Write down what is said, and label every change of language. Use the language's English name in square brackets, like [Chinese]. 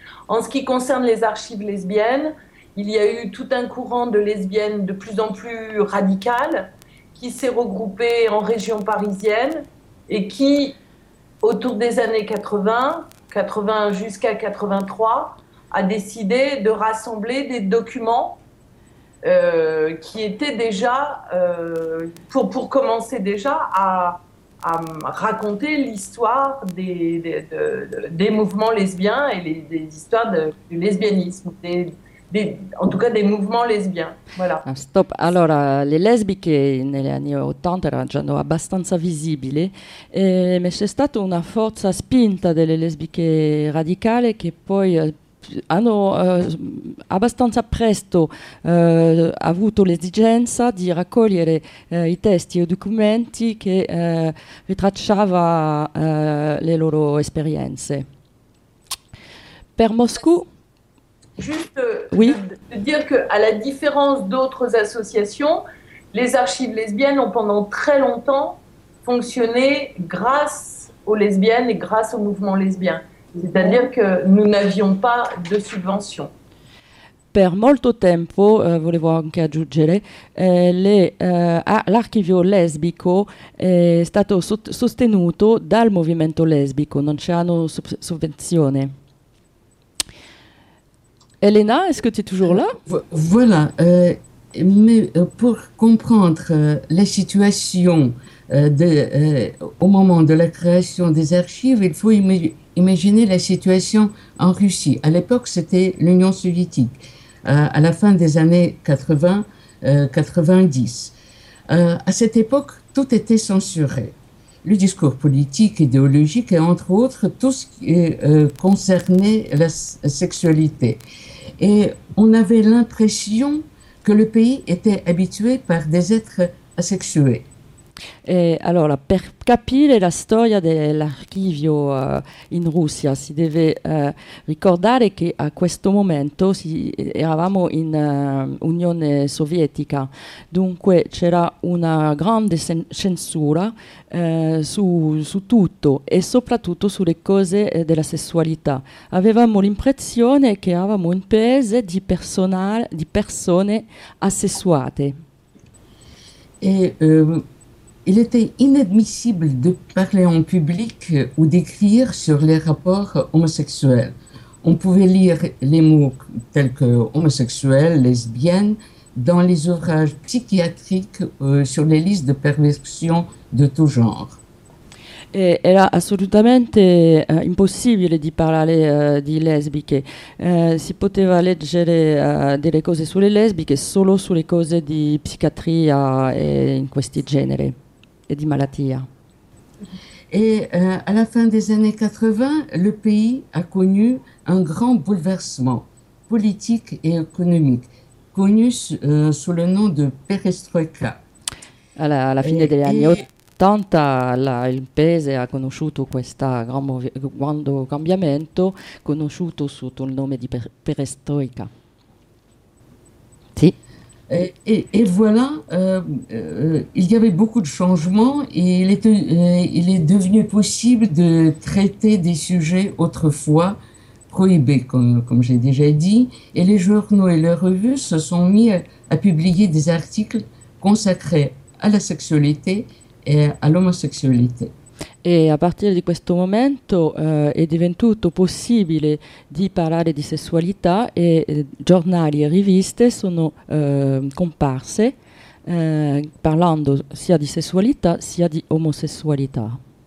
[French] En ce qui concerne les archives lesbiennes, il y a eu tout un courant de lesbiennes de plus en plus radicales qui s'est regroupé en région parisienne et qui, autour des années 80 jusqu'à 83, a décidé de rassembler des documents qui était déjà pour commencer déjà à raconter l'histoire des mouvements lesbiens et des histoires du lesbianisme, en tout cas des mouvements lesbiens. Voilà. Stop. [Italian] Allora, le lesbiche negli anni 80 erano già abbastanza visibili, ma c'è stata una forza spinta delle lesbiche radicali che poi hanno abbastanza presto avuto l'esigenza di raccogliere i testi e i documenti che ritracciava le loro esperienze. Per Moscou? [French] Juste oui? De dire que, à la différence d'autres associations, les archives lesbiennes ont pendant très longtemps fonctionné grâce aux lesbiennes et grâce au mouvement lesbien. C'est-à-dire que nous n'avions pas de subvention. [Italian] Per molto tempo, volevo anche aggiungere, l'archivio lesbico è stato sostenuto dal movimento lesbico, non c'erano sovvenzioni. [French] Elena, est-ce que tu es toujours là? Voilà, mais pour comprendre la situation au moment de la création des archives, il faut imaginez la situation en Russie. À l'époque, c'était l'Union soviétique, à la fin des années 80-90. À cette époque, tout était censuré. Le discours politique, idéologique et entre autres, tout ce qui concernait la sexualité. Et on avait l'impression que le pays était habitué par des êtres asexués. [Italian] E allora, per capire la storia dell'archivio in Russia si deve ricordare che a questo momento eravamo in Unione Sovietica, dunque c'era una grande censura su tutto e soprattutto sulle cose della sessualità. Avevamo l'impressione che eravamo un paese di persone asessuate. [French] Et il était inadmissible de parler en public ou d'écrire sur les rapports homosexuels. On pouvait lire les mots tels que homosexuel, lesbienne, dans les ouvrages psychiatriques sur les listes de perversion de tout genre. [Italian] Et era assolutamente impossibile di parlare di lesbiche. Si poteva leggere delle cose sulle lesbiche solo sulle cose di psichiatria e in questi genere e di malattia. [French] Et à la fin des années 80, le pays a connu un grand bouleversement politique et économique, connu sous le nom de perestroïka. [Italian] Alla fine degli anni 80, il paese ha conosciuto questo grande cambiamento, conosciuto sotto il nome di perestroïka. Sì. [French] Et voilà, il y avait beaucoup de changements et il est devenu possible de traiter des sujets autrefois prohibés, comme j'ai déjà dit. Et les journaux et les revues se sont mis à publier des articles consacrés à la sexualité et à l'homosexualité. [Italian] E a partire di questo momento è diventato possibile di parlare di sessualità e giornali e riviste sono comparse parlando sia di sessualità sia di omosessualità.